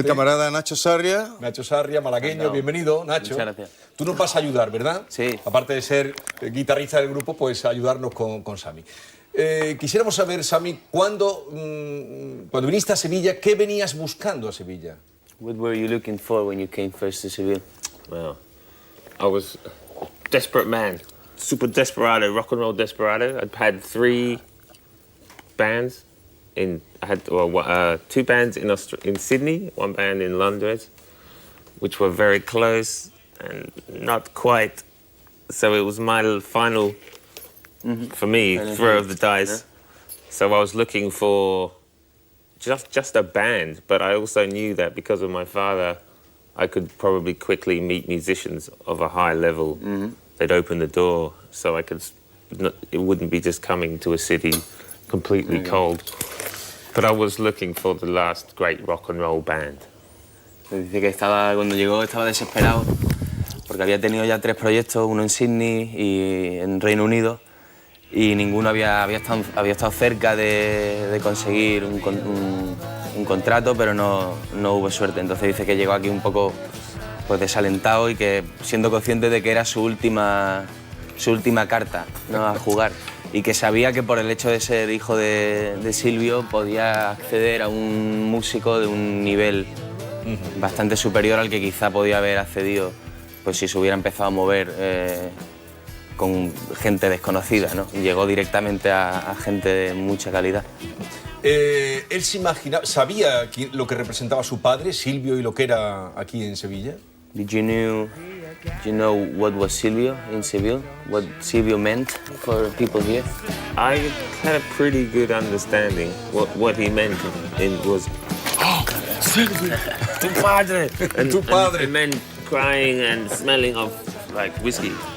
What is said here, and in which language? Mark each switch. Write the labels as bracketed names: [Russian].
[Spanish] El camarada Nacho Sarria. Nacho Sarria, malagueño. No. Bienvenido, Nacho. Muchas gracias. Tú nos vas a ayudar, ¿verdad? Sí. Aparte de ser guitarrista del grupo, pues ayudarnos con Sammy. Quisiéramos saber, Sammy, cuando viniste a Sevilla, ¿qué venías buscando a Sevilla? [English] What were you looking for when you came first to Seville? Well, I was a desperate man, super desperado, rock and roll desperado. I'd had 3 bands. I had 2 bands in Sydney, 1 band in Londres, which were very close and not quite. So it was my final, for me, throw of the dice. Yeah. So I was looking for just a band, but I also knew that because of my father, I could probably quickly meet musicians of a high level. They'd open the door, so I could. It wouldn't be just coming to a city completely cold. But I was looking for the last great rock and roll band. [Spanish] Dice que cuando llegó estaba desesperado porque había tenido ya 3 proyectos, uno en Sydney y en Reino Unido, y ninguno había estado cerca de conseguir un contrato, pero no hubo suerte. Entonces dice que llegó aquí un poco pues desalentado y que siendo consciente de que era su última carta, ¿no?, a jugar, y que sabía que por el hecho de ser hijo de Silvio podía acceder a un músico de un nivel bastante superior al que quizá podía haber accedido pues si se hubiera empezado a mover con gente desconocida, ¿no? Y llegó directamente a gente de mucha calidad. ¿Él se imaginaba, sabía lo que representaba su padre, Silvio, y lo que era aquí en Sevilla? [English] Did you know what was Silvio in Seville? What Silvio meant for people here? I had a pretty good understanding what he meant. It was, oh, Silvio, [Spanish] tu padre, [English] and, [Spanish] tu padre. [English] And men crying and smelling of like whiskey.